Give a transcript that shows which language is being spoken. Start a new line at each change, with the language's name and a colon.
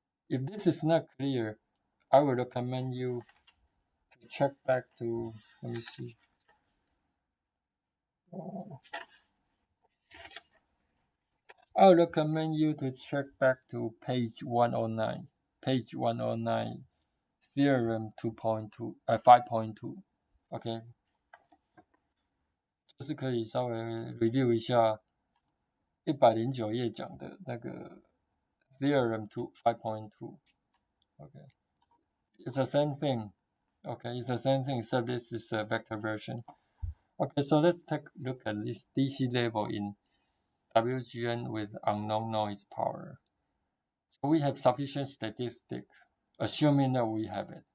English: If this is not clear, I would recommend you to check back to, let me see. I would recommend you to check back to page 109. Page 109, theorem 5.2.
Chinese: OK， 就是可以稍微 review 一下109页讲的那个 theorem 5.2.
English: OK, it's the same thing. OK, it's the same thing except this is a vector version. OK, so let's take a look at this DC label in WGN with unknown noise power. So we have sufficient statistic, assuming that we have it.